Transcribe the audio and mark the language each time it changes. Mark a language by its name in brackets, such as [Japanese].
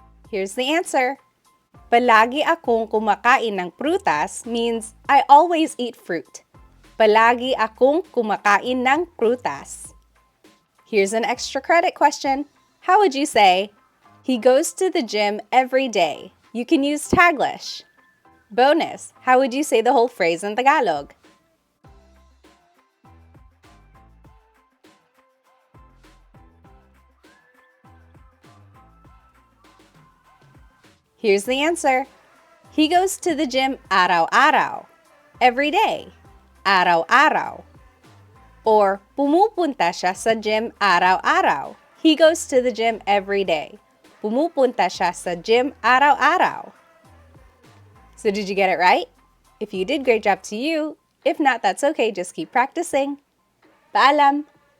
[English] Here's the answer. [Filipino] Palagi akong kumakain ng prutas [English] means I always eat fruit. [Filipino] Palagi akong kumakain ng prutas. [English] Here's an extra credit question. How would you say, he goes to the gym every day? You can use Taglish. Bonus, how would you say the whole phrase in Tagalog? Here's the answer. He goes to the gym araw-araw, every day, araw-araw. [Filipino] Or pumupunta siya sa gym araw-araw. [English] He goes to the gym every day. [Filipino] Pumupunta siya sa gym araw-araw. [English] So did you get it right? If you did, great job to you. If not, that's okay. Just keep practicing. Paalam!